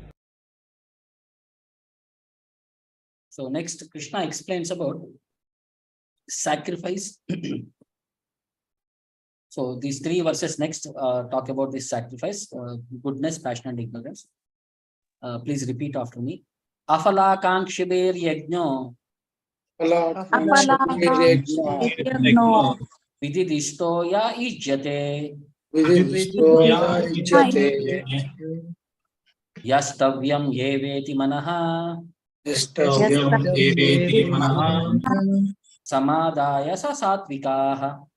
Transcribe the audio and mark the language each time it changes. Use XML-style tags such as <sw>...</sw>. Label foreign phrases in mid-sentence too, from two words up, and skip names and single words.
<en>So next, Krishna explains about sacrifice. So these 3 verses next talk about this sacrifice, goodness, passion, and ignorance. Please repeat after me.</en> <sa>Afala kankshibir yajno Apalakankshibiryagno vididishtoya ijjate yastavyam yeveti manaha samadaya sa satvikaha.</sa>